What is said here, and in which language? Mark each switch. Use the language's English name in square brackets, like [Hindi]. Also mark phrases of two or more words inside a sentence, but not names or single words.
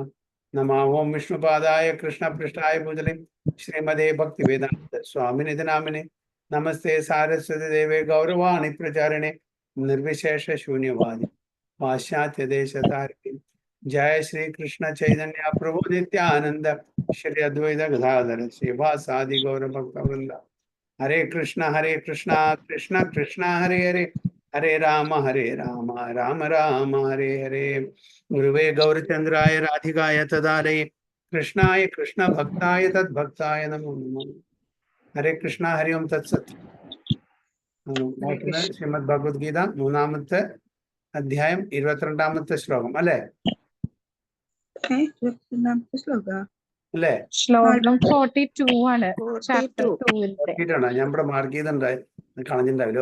[Sanskrit] नमः ओं विष्णुपादाय कृष्णपृष्ठाय भूतले श्रीमदे भक्तिवेदान्त स्वामिनिधि नामिने नमस्ते सारस्वती देवे गौरवाणी प्रचारिणे निर्विशेष शून्यवादी पाश्चात्य देश तारिणी जय श्री कृष्ण चैतन्य प्रभु नित्यानंद श्री अद्वैत गदाधर श्रीवासादि गौर भक्तवृंद हरे कृष्ण कृष्ण कृष्ण हरे हरे हरे राम राम राम हरे हरे। गुरुवे गौरचंद्राय राधिकाय तदालये कृष्णाय कृष्ण भक्ताय तद्भक्ताय नमो नमः। हरे कृष्ण हरि ओम तत्सत्। [Malayalam] ശ്രീമദ് ഭഗവത്ഗീത മൂന്നാമത്തെ അധ്യായം 22ാമത്തെ ശ്ലോകം അല്ലേ? അല്ലേ? ശ്ലോകം 42 ആണ്. ചാപ്റ്റർ 2 ഞാൻ ഇവിടെ മാർക്ക് ചെയ്തിട്ടുണ്ടായി, കളഞ്ഞിട്ടുണ്ടാവില്ല.